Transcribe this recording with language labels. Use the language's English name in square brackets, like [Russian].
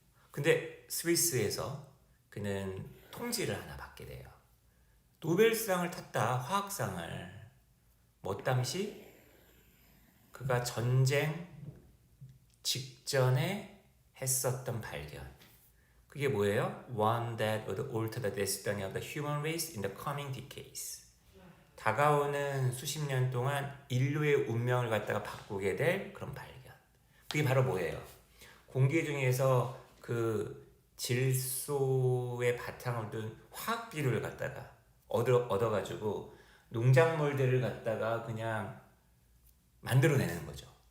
[Korean] 근데 스위스에서 그는 통지를 하나 받게 돼요. 노벨상을 탔다, 화학상을. 뭐땀시 그가 전쟁 직전에 했었던 발견. 그게 뭐예요? [English] One that would alter the destiny of the human race in the coming decades. [Korean] 다가오는 수십 년 동안 인류의 운명을 갖다가 바꾸게 될 그런 발견. 그게 바로 뭐예요? 공기 중에서 그 질소의 바탕을 둔 화학 비료를 갖다가 얻어가지고 농작물들을 갖다가 그냥 만들어내는 거죠.